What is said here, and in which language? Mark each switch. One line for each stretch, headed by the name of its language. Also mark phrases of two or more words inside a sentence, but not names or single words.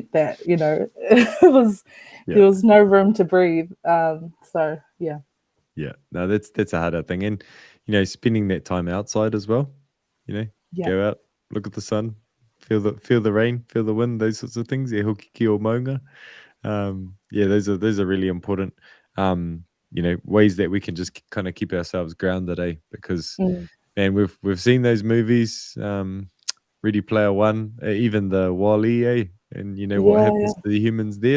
English: That there was no room to breathe. So yeah. No, that's a harder thing, and spending that time outside as well. Go out, look at the sun, feel the rain, feel the wind, those sorts of things.
Māori: Hoki ki o maunga.
English: Those are really important. Ways that we can just kind of keep ourselves grounded, because man, we've seen those movies, Ready Player One, even the Wall-E, and what happens to the humans there.